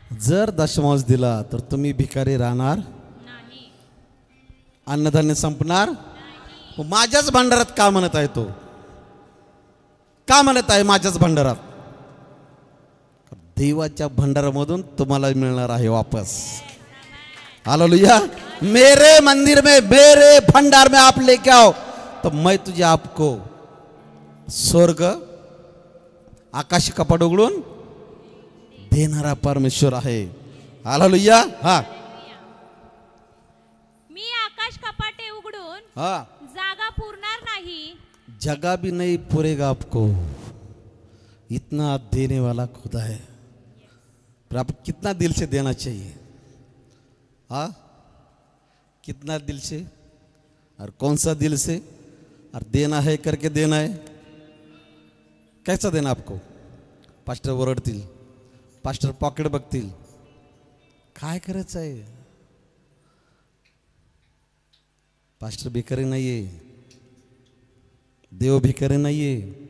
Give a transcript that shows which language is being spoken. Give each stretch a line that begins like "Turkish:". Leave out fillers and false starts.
Marathi: जर दशमांश दिला तर तुम्ही भिकारी राहणार नाही, अन्नधान्य संपणार. माझ्याच भांडारात का म्हणत आहे तो? का म्हणत आहे माझ्याच भांडारात? देवाच्या भांडारामधून तुम्हाला मिळणार आहे वापस. हालेलुया.
Hindi: मेरे मंदिर में, मेरे भंडार में आप लेके आओ तो मैं तुझे आपको
Marathi: स्वर्ग आकाश कपाट उघडून देणारा परमेश्वर आहे. हालेलुया. हा मी आकाश कपाटे उघडून हा जागा पुरणार नाही.
Hindi: जगह भी नहीं पूरेगा आपको. इतना देने वाला खुदा है. पर आप कितना दिल से देना चाहिए? हाँ, कितना दिल से और कौन सा दिल से? और देना है करके देना है. कैसा देना आपको?
Marathi: पास्टर ओरडतील, पास्टर पॉकेट बघतील. काय करायचं आहे? पास्टर भिकारी नाहीये, देव भिकारी नाहीये.